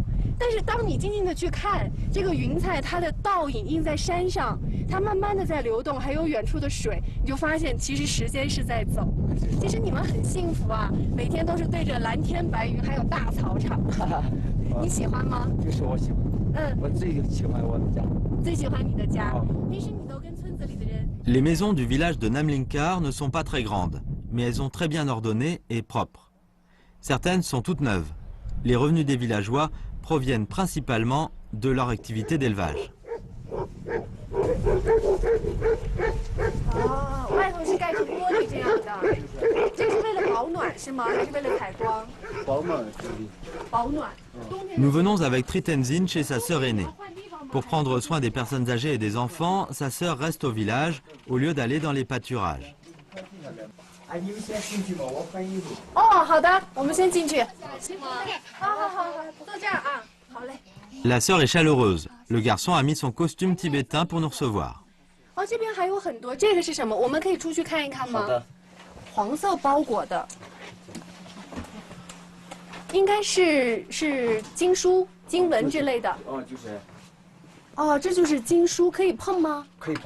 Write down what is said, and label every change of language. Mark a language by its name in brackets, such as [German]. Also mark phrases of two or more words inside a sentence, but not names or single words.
[Chinese] 但是当你静静的去看这个云彩，它的倒影映在山上，它慢慢的在流动，还有远处的水，你就发现其实时间是在走。其实你们很幸福啊，每天都是对着蓝天白云，还有大草场。你喜欢吗？就是我喜欢。我最喜欢我的家。最喜欢你的家。平时你都跟村子里的人。 [French] Les maisons du village de Namlinkar ne sont pas très grandes, mais elles sont très bien ordonnées et propres. Certaines sont toutes neuves. Les revenus des villageois proviennent principalement de leur activité d'élevage. [Chinese] 哦，外头是盖成玻璃这样的，这是为了保暖是吗？还是为了采光？保暖。保暖。 [French] Nous venons avec Tritenzin chez sa sœur aînée. Pour prendre soin des personnes âgées et des enfants, sa sœur reste au village au lieu d'aller dans les pâturages. [Chinese] 你们先进去吧，我换衣服。哦，好的，我们先进去。好，坐这儿啊，好嘞。 [French] La sœur est chaleureuse. Le garçon a mis son costume tibétain pour nous recevoir. [Chinese] 哦，这边还有很多，这个是什么？我们可以出去看一看吗？好的。黄色包裹的，应该是经书、经文之类的。哦，就是。哦，这就是经书，可以碰吗？可以碰。